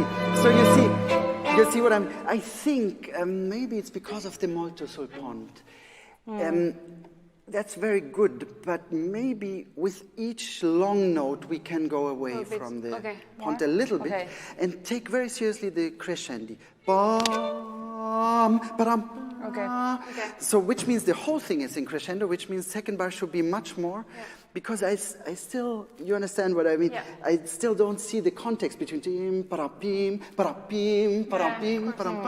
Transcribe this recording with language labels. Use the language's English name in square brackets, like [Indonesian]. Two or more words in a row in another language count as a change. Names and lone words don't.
[English] So you see what I think maybe it's because of the [Italian] molto sul pont. [English] That's very good, but maybe with each long note we can go away from the pont a little bit and take very seriously the crescendi. Bam, ba-dam. Okay. So which means the whole thing is in crescendo, which means second bar should be much more, because I still, you understand what I mean? Yeah. I still don't see the context between tim, parapim, parapim, parapim, parampam.